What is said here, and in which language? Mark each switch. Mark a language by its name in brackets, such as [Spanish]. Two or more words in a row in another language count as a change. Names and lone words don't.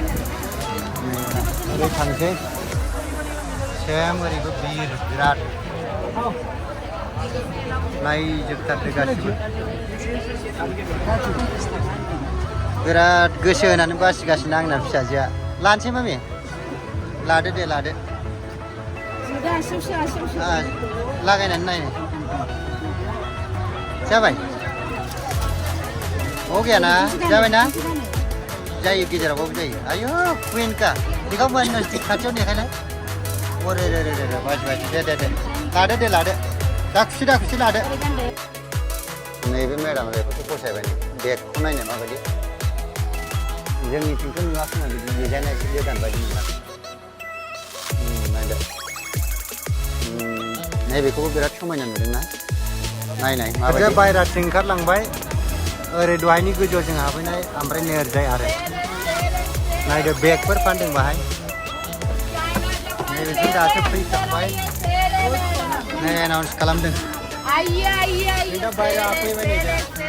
[Bodo] ओरै थांसै सेम ओरैबो भिर बिराद नायजोबथारदो गासिबो बिराद गोसो होनानै बासिगासिनो आंना फिसाजोआ लानोसै मामि लादो दे लादो लागायनानै नायनो जाबाय [Hindi] हो गया [Bodo] ना जाबाय ना जायो गेजेरावबाबो जायो आयु क्विनका बेखौ मोननोसै खाथियाव नेखायलाय अरे रे रे रे बाजि बाजि दे लादो दा खुसि लादो नैबे मेडामा बेफोरखौ फसायबाय नै बेगखौ नायनो माबायदि जोंनिथिंथ' नुवाखैमोन बिदि डिजाइना एसे गोदान बायदि नुवाखै नायदो नैबेखौबो बिराद समायना नुदोंना नायनाय माबायदि बायराथिं ओंखारलांबाय ओरै दहायनि गोजौआव जों हाबहैनाय ओमफ्राय नै ओरैजाय आरो नायदो बेगफोर फानदों बाहाय नैबेजों दासो फैखांबाय नै एनाउन्स खालामदों दा बायरा फैबाय नै दा